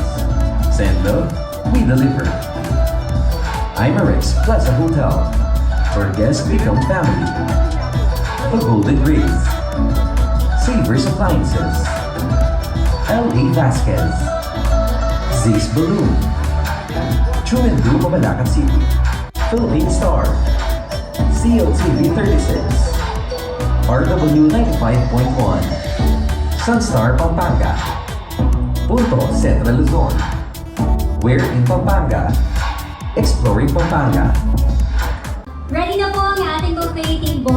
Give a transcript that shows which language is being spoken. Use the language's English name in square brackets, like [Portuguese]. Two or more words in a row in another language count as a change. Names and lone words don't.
[English] Send love, we deliver. Imarex Plaza Hotel, where guests become family. The Golden Race. Savers Appliances. L.A. Vasquez. Z's Balloon. Chumendu, Mabalacan City. Philippine Star. CLTV 36. RW 95.1. Sunstar Pampanga. Punto Central Luzon. We're in Pampanga. Exploring Pampanga. [Filipino] Ready na po ang ating [English] buffet table.